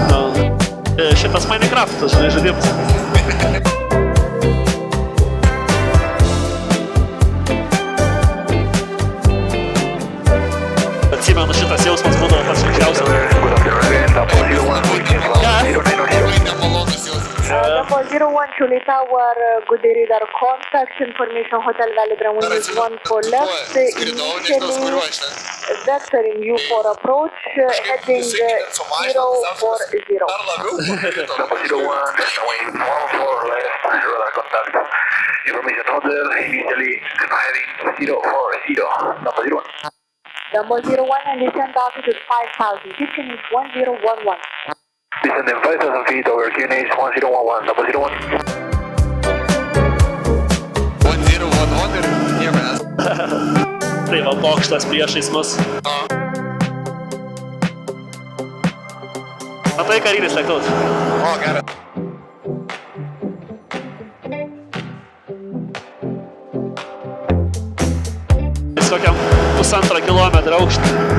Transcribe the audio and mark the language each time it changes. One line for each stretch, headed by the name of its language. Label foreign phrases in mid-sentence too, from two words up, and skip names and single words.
Lithuanian: Nu, šitas Minecraftas, žinai, žaidimas. Atsimenu, šitas jausmas būdavo pats sunkiausias. Labai nemalonus jausmas.
English: Number 01, Philly Tower, good day, radar contact information, Hotel Valley, Brown
Lithuanian: Gerai,
English: is 1 for left.
Lithuanian: skridau, nežinau, su kuriuo aš ten.
English: Vectoring you for approach, heading 040.
Lithuanian: Dar labiau pakrito.
English: Number 01, showing 14 left, radar contact. Information hotel, immediately heading 040. Number 01. Number 01 and descent altitude 5,000 feet, QNH 1011. Descending 5,000 feet over QNH 1011, number 01.
Lithuanian: 1011 ir nieko nes. Tai va, bokštas priešais mus. Matai, karinis lėktuvas. O, gerai. Jis kokiam 1,5 kilometro aukštį.